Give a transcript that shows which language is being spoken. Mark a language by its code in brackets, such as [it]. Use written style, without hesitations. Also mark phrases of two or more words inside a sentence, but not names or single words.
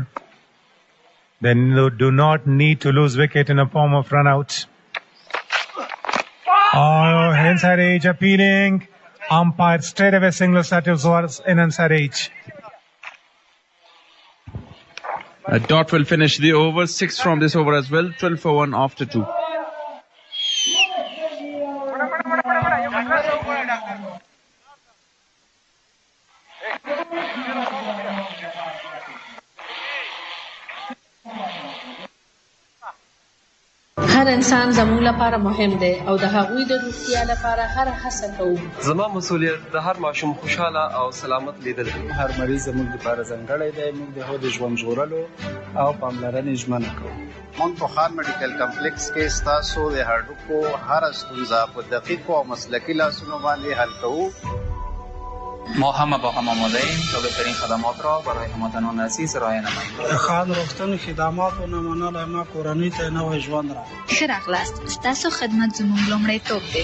[en] They do not need to lose wicket in a form of run out. Oh, inside edge appealing. umpire straight away signals that it was in answer H. Dot will finish the over. 6 from this over as well. 12 for 1 after 2. [ps] هر انسان زموږ لپاره مهم دی او د هغوی د روغتیا لپاره هر هڅه کوو. زما مسؤلیت د هر ماشوم خوشاله او سلامت لیدل دي. هر مریض زموږ لپاره ځانګړی دی. موږ د هغوی د ژوند ژغورلو او پاملرنې ژمنه کوو. موږ په خان میډیکل کمپلیکس کې ستاسو د هډوکو هره ستونزه په دقیقو او مسلکي لاسونو باندې حل کوو. [fa] ما همه با هم آماده ایم تا بهترین خدمات را برای هموطنان عزیز ارائه نماییم. [ps] خان روغتون خدمات و نمونه ما کورنۍ ته نوې ژوند را. ښه راغلاست. ستاسو خدمت زموږ لومړیتوب دی.